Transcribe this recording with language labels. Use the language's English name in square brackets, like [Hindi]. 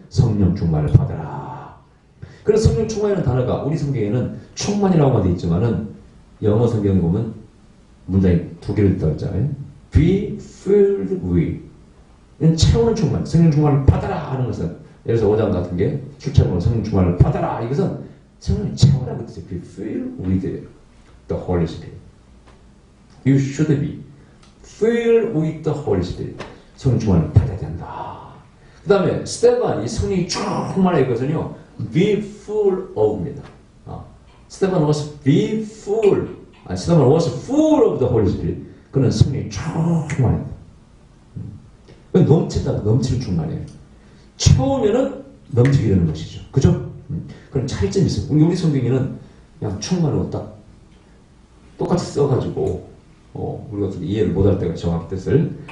[Korean] 성령 충만을 받아라. 그래서 성령 충만이라는 단어가 우리 성경에는 충만이라고만 되어 있지만은 영어 성경에 보면 문장이 2개로 있다고 했잖아요. [English] Be filled with. [Korean] 채우는 충만, 성령 충만을 받아라 하는 것은 예를 들어서 5장 같은 게 출처럼 성령 충만을 받아라. 이것은 성령을 채우라는 뜻이에요. [English] Be filled with the Holy Spirit. You should be filled with the Holy Spirit. [Korean] 성령 충만을 받아야 된다. 그 다음에 스테반이 성령이 충만해 있거든요. [English] Be full of입니다. 스테반 was be full. 스테반 was full of the Holy Spirit. [Korean] 그는 성령이 충만합니다. 넘친다. 넘치는 충만이에요. 처음에는 넘치게 되는 것이죠. 그죠? 그럼 차이점이 있어요. 우리 성경에는 그냥 충만하고 딱 똑같이 써가지고 우리가 이해를 못할 때가 정확히 뜻을.